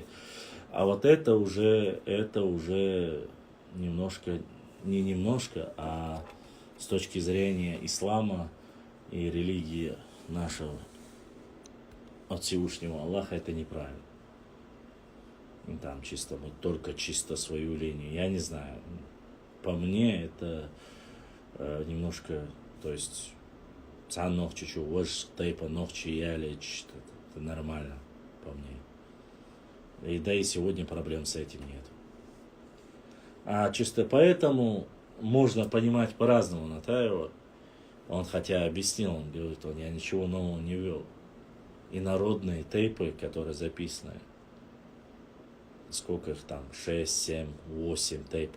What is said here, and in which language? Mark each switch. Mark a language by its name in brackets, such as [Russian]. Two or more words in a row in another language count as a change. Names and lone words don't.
[Russian] А вот это уже немножко, не немножко, а с точки зрения ислама и религии нашего от Всевышнего Аллаха, это неправильно. И там чисто, вот только чисто свою линию. Я не знаю. По мне это немножко, то есть, [Chechen] цан ногчи чу, вож тайпа ногчи яли, [Russian] это нормально по мне. И да и сегодня проблем с этим нет. А чисто поэтому можно понимать по-разному Натаева. Он хотя объяснил, он говорит, я ничего нового не вел. И народные тейпы, которые записаны, сколько их там, 6, 7, 8 тейпов.